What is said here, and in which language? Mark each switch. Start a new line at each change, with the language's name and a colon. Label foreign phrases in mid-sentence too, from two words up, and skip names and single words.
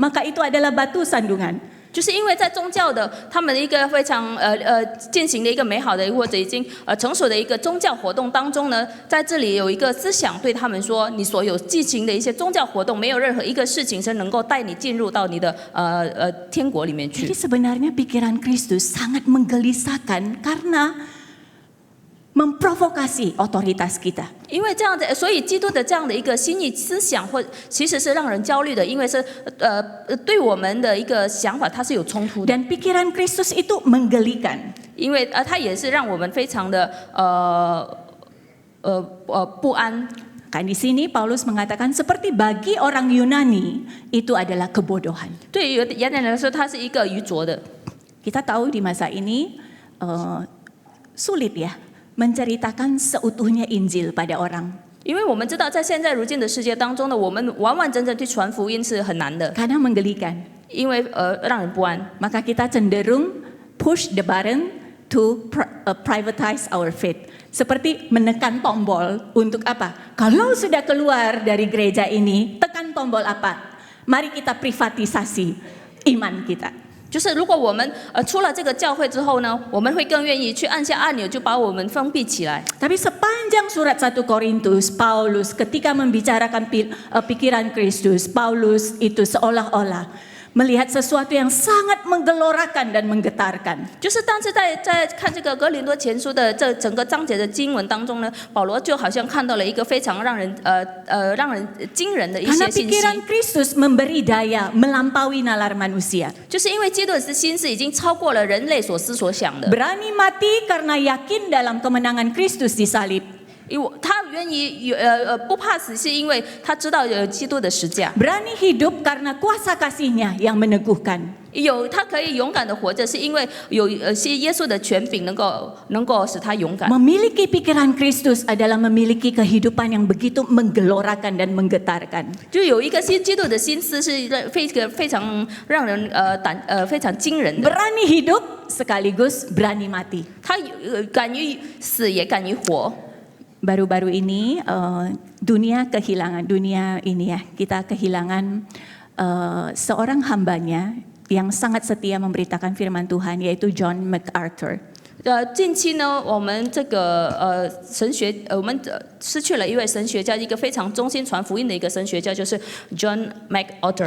Indonesian: Maka itu adalah batu sandungan.
Chinese: 就是因为在宗教的他们的一个非常进行的一个美好的或者已经成熟的一个宗教活动当中呢，在这里有一个思想对他们说，你所有进行的一些宗教活动，没有任何一个事情是能够带你进入到你的天国里面去。
Indonesian: Jadi sebenarnya pikiran Kristus sangat menggelisahkan karena memprovokasi otoritas kita.
Chinese: 因为这样的，所以基督的这样的一个心意思想，或其实是让人焦虑的，因为是对我们的一个想法，它是有冲突的。
Indonesian: Dan pikiran Kristus itu menggelikan.
Chinese: 因为它也是让我们非常的不安。
Indonesian: Kan di sini Paulus mengatakan seperti bagi orang Yunani itu adalah kebodohan.
Chinese: 对于犹太人来说，它是一个愚拙的。
Indonesian: Kita tahu di masa ini sulit ya menceritakan seutuhnya Injil pada orang.
Chinese: 因为我们知道，在现在如今的世界当中呢，我们完完整整去传福音是很难的，
Indonesian: Karena menggelikan.
Chinese: 因为让人不安。
Indonesian: Maka kita cenderung
English: push the button to privatize our faith.
Indonesian: Seperti menekan tombol untuk apa? Kalau sudah keluar dari gereja ini, tekan tombol apa? Mari kita privatisasi iman kita.
Chinese: 就是如果我们出了这个教会之后呢，我们会更愿意去按下按钮，就把我们封闭起来。
Indonesian: Tapi sepanjang surat 1 Korintus, Paulus ketika membicarakan pikiran Kristus, Paulus itu seolah-olah melihat sesuatu yang sangat menggelorakan dan menggetarkan.
Chinese: 就是但是在看这个哥林多前书的这整个章节的经文当中呢，保罗就好像看到了一个非常让人惊人的一
Indonesian: Karena
Chinese: 些信息。
Indonesian: pikiran Kristus memberi daya melampaui nalar manusia.
Chinese: 就是因为基督的心思已经超过了人类所思所想的。
Indonesian: Berani mati karena yakin dalam kemenangan Kristus di salib.
Chinese: 因为他愿意不怕死，是因为他知道有基督的十架。
Indonesian: Berani hidup karena kuasa kasih-Nya yang meneguhkan.
Chinese: 他可以勇敢的活着，是因为有些耶稣的权柄能够使他勇敢。
Indonesian: Memiliki pikiran Kristus adalah memiliki kehidupan yang begitu menggelorakan dan menggetarkan.
Chinese: 就有一个基督的心思是非常让人非常惊人的。
Indonesian: Berani hidup sekaligus berani mati.
Chinese: 他敢于死也敢于活。
Indonesian: Baru-baru ini dunia ini ya, kita kehilangan seorang hambanya yang sangat setia memberitakan firman Tuhan, yaitu John MacArthur.
Chinese: 近期呢，我们这个我们失去了一位神学家，一个非常忠心传福音的一个神学家，就是 John MacArthur。